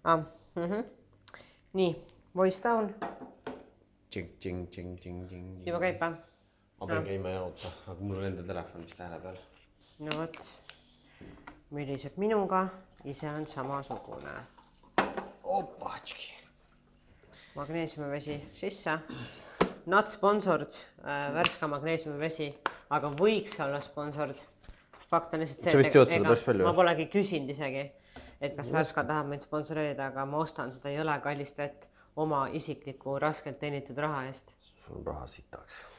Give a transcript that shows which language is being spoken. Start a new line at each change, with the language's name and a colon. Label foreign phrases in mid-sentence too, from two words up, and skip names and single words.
Estonian: Ah, nii,
English: voice down.
Estonian: Juba käib pa? Ma pean käima ja oota, aga mul on enda telefon vist hääle peal. No võt, müriseb minuga, ise on samasugune. Opatški. Magneesiumivesi sisse.
English: Not sponsored,
Estonian: värska magneesiumivesi, aga võiks olla sponsored. Fakt on lihtsalt see, vist jõud seda päris palju. Ma polegi küsinud isegi, et kas värska tahab meid sponsoreerida, aga ma ostan seda jõle kallist vett oma isikliku raskelt teenitud raha eest. Sul on raha sitaks.